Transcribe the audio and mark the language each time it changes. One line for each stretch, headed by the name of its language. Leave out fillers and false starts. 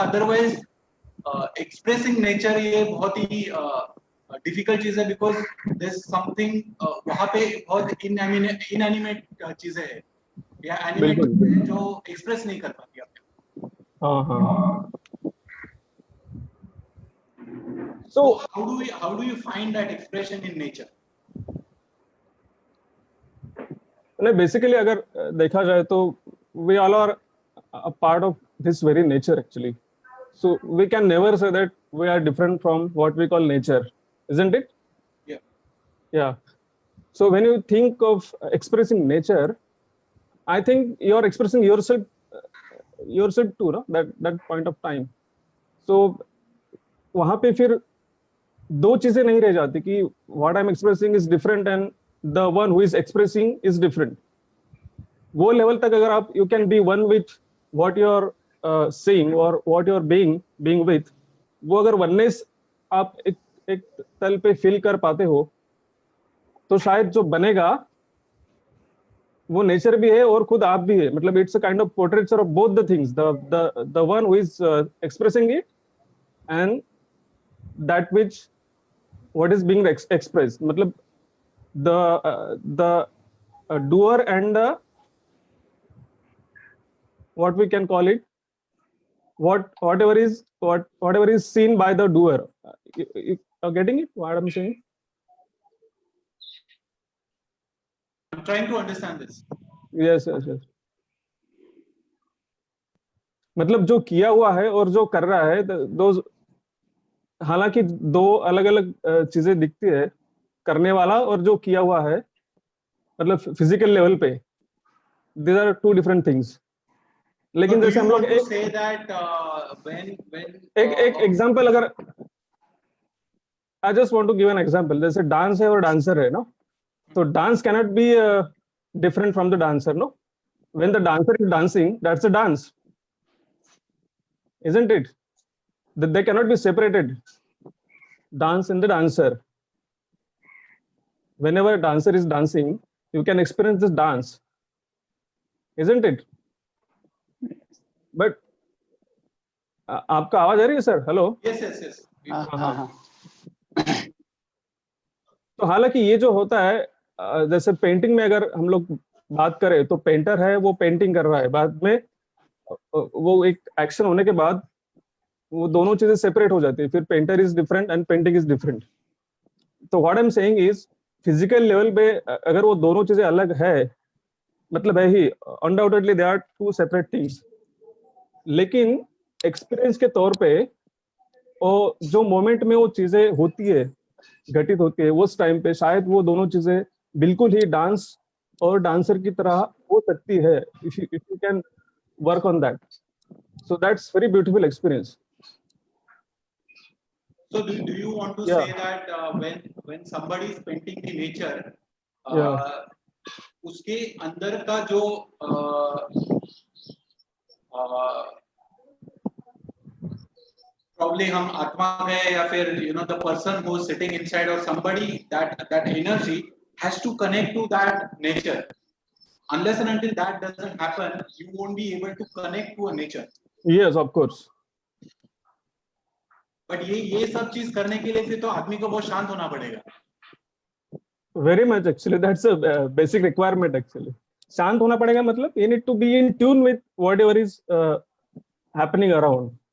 Hindi: Otherwise expressing nature ये बहुत ही difficult चीज है,
English: because there is something
Hindi: वहां पे बहुत इनएनिमेट चीजें है या एनिमेट जो एक्सप्रेस नहीं कर पाती आपने. हाँ.
English: So how do you find that expression in nature?
Hindi: नहीं, बेसिकली अगर देखा जाए तो
English: we all are a part of this very nature actually. So we can never say that we are different from what we call nature, isn't it? Yeah. So when you think of expressing nature, I think you are expressing yourself too, no? That point of time. So
Hindi: वहाँ पे फिर दो चीजें नहीं रह जाती कि
English: what I'm expressing is different and the one who is expressing is different.
Hindi: वो लेवल तक अगर आप
English: you can be one with what you're saying or what you're being with,
Hindi: वो अगर oneness आप एक तल पे फील कर पाते हो, तो शायद जो बनेगा वो नेचर भी है और खुद आप भी है.
English: मतलब it's a kind of portraiture of both the things, the one who is expressing it and that which what is being expressed. मतलब the doer and the, what we can call it, whatever is seen by the doer. You are getting it, what I'm saying? I'm trying to understand this. Yes.
Hindi: मतलब जो किया हुआ है और जो कर रहा है, दो, हालांकि दो अलग अलग चीजें दिखती है, करने वाला और जो किया हुआ है, मतलब फिजिकल लेवल पे,
English: these are two different things.
Hindi: लेकिन
English: So do
Hindi: जैसे
English: you
Hindi: हम लोग
English: want to say that when
Hindi: एक एग्जांपल, अगर
English: I just want to give an example,
Hindi: जैसे डांस है और डांसर है ना, तो dance
English: cannot be different from the dancer, no? When the dancer is dancing, that's a dance, isn't it? They cannot be separated, dance and the dancer. Whenever a dancer is dancing, you can experience this dance, isn't it?
Hindi: But आपका आवाज आ रही है sir?
English: Hello. yes.
Hindi: हाँ. तो हालांकि ये जो होता है, जैसे पेंटिंग में अगर हम लोग बात करें, तो पेंटर है, वो पेंटिंग कर रहा है, बाद में वो एक एक्शन होने के बाद वो दोनों चीजें सेपरेट हो जाती है, फिर painter is different and painting is different.
English: तो what I am saying is,
Hindi: physical level पे अगर वो दोनों चीजें अलग है, मतलब है ही,
English: Undoubtedly they are two separate things.
Hindi: लेकिन एक्सपीरियंस के तौर पे, और जो मोमेंट में वो चीजें होती है, घटित होती है, उस टाइम पे शायद वो दोनों चीजें बिल्कुल ही डांस और डांसर की तरह हो सकती है,
English: if you can work on that. So that's very beautiful experience. So do you want to Yeah. say that when somebody is painting the nature, Yeah.
Hindi: उसके अंदर का जो probably हम आत्मा है, या फिर
English: the person who is sitting inside, or somebody, that energy has to connect to that nature. Unless and until that doesn't happen, you won't be able to connect to a nature. Yes, of course.
Hindi: But ये सब चीज करने के लिए फिर तो आदमी को बहुत शांत होना पड़ेगा.
English: Very much actually, that's a basic requirement actually.
Hindi: शांत होना पड़ेगा, मतलब
English: you need to be in tune with whatever is happening around.